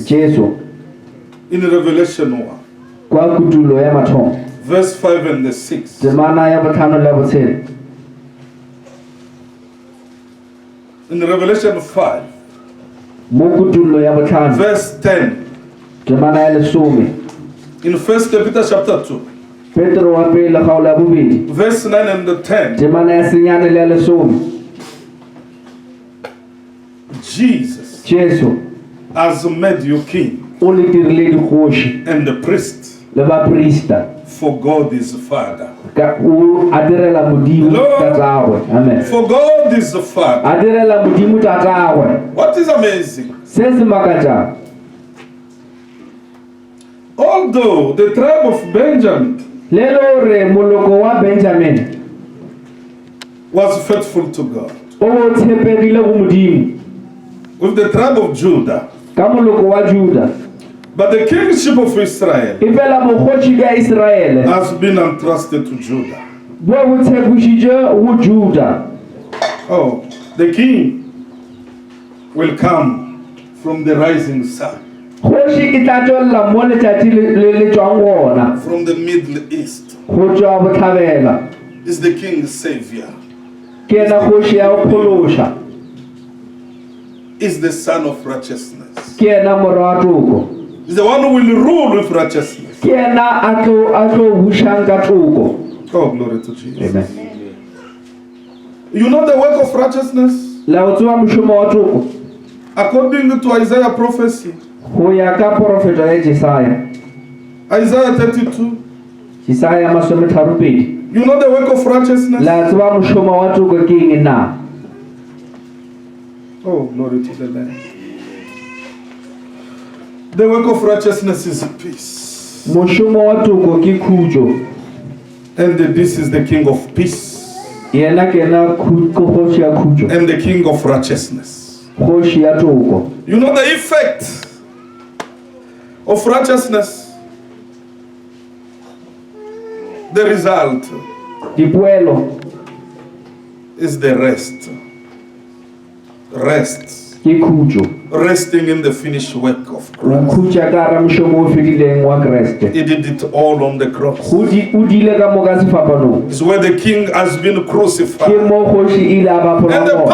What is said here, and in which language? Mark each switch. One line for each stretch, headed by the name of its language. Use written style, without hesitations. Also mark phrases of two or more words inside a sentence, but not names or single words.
English: Jesu in Revelation 1,
Northern Sotho: kwa kutulo ya mathomo
English: verse 5 and the 6,
Northern Sotho: temana ya botlhano le botshelo
English: in Revelation 5,
Northern Sotho: mo kutulo ya botlhano
English: verse 10,
Northern Sotho: temana ya lesome
English: in 1 Peter chapter 2,
Northern Sotho: Petro wa pele kgaolo ya bobedi
English: verse 9 and the 10,
Northern Sotho: temana ya senyane le ya lesome
English: Jesus Jesu has made you king
Northern Sotho: o le dirile dikgoši
English: and the priest,
Northern Sotho: le baprista
English: for God is Father.
Northern Sotho: ka o a direla modimo tatagwe amen
English: For God is the Father.
Northern Sotho: a direla modimo tatagwe
English: What is amazing?
Northern Sotho: se se makatsang
English: Although the tribe of Benjamin
Northern Sotho: le le gore moloko wa Benjamin
English: was faithful to God,
Northern Sotho: o bo tshepegile go modimo
English: with the tribe of Judah,
Northern Sotho: ka moloko wa Juda
English: but the kingship of Israel
Northern Sotho: e fela bokgoši ka Iseraele
English: has been entrusted to Judah.
Northern Sotho: bo bo tshepišitše go Juda
English: Oh, the king will come from the rising sun,
Northern Sotho: kgoši e tla tšwelela mo letšatši le tšwang gona
English: from the Middle East.
Northern Sotho: go tšwa bohlabela
English: Is the king's savior,
Northern Sotho: ke yena kgoši ya go phološa
English: is the son of righteousness,
Northern Sotho: ke yena morwa wa toko
English: is the one who will rule with righteousness.
Northern Sotho: ke yena a tlo bušang ka toko
English: Oh, glory to Jesus. amen You know the work of righteousness?
Northern Sotho: la o tseba mošomo wa toko
English: According to Isaiah prophecy,
Northern Sotho: go ya ka porofeta ya Jesaya
English: Isaiah 32,
Northern Sotho: Jesaya masometharo-pedi
English: you know the work of righteousness?
Northern Sotho: la tseba mošomo wa toko ke eng na
English: Oh, glory to the Lamb. The work of righteousness is peace.
Northern Sotho: mošomo wa toko ke khutšo
English: And this is the King of peace
Northern Sotho: yena ke yena kgoši ya khutšo
English: and the King of righteousness.
Northern Sotho: kgoši ya toko
English: You know the effect of righteousness? The result
Northern Sotho: dipoelo
English: is the rest. Rest.
Northern Sotho: ke khutšo
English: Resting in the finished work of
Northern Sotho: o
English: Christ.
Northern Sotho: khutša ka hara mošomo o fedileng wa Kreste
English: He did it all on the cross.
Northern Sotho: o dile ka moka sefapanong
English: It's where the king has been
Northern Sotho: ke
English: crucified.
Northern Sotho: mo kgoši ile a ba
English: And the
Northern Sotho: phologolo